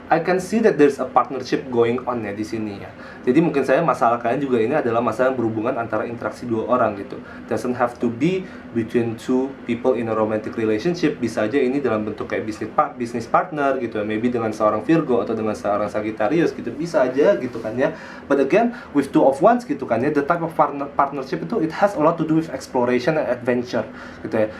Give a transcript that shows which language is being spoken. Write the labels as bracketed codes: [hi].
[en] I can see that there's a partnership going on [id] ya di sini ya. Jadi mungkin saya masalah kalian juga ini adalah masalah berhubungan antara interaksi dua orang gitu. [en] Doesn't have to be between two people in a romantic relationship. [id] Bisa aja ini dalam bentuk kayak business partner gitu ya. Maybe dengan seorang Virgo atau dengan seorang Sagittarius gitu. Bisa aja gitu kan ya. [en] But again, with two of wands [id] gitu kan ya, [en] the type of partnership itu it has a lot to do with exploration and adventure gitu ya.